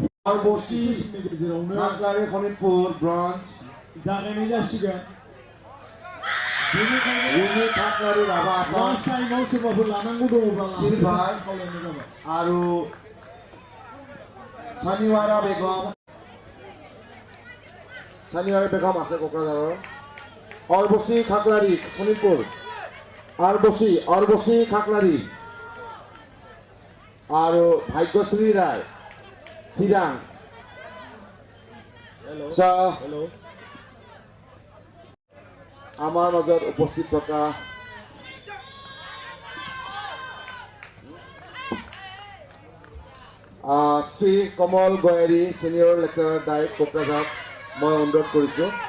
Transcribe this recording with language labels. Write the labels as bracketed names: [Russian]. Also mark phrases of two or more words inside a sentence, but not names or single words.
[Bodo] Boshi, Naklari Khonipur, bronze. जागायनाय जासिगोन Rumi Naklari Raba लास्ट Assam, टाइमाव सोरबाफोर लानांगौ दङब्ला Silver. खावलायनाय जाबाय [Assamese] Aru Shaniwara Begum. Shaniwara Begum আছে Kokrajhar. Orbosi Khaklari Khonipur. Orbosi Khaklari. Aru Bhagyasri Rai. Chirang. So, আমাৰ মাজত উপস্থিত থকা শ্ৰী কমল গয়াৰী [English] senior lecturer [Assamese] ডাইট কোকৰাঝাৰ মই অনুৰোধ কৰিছোঁ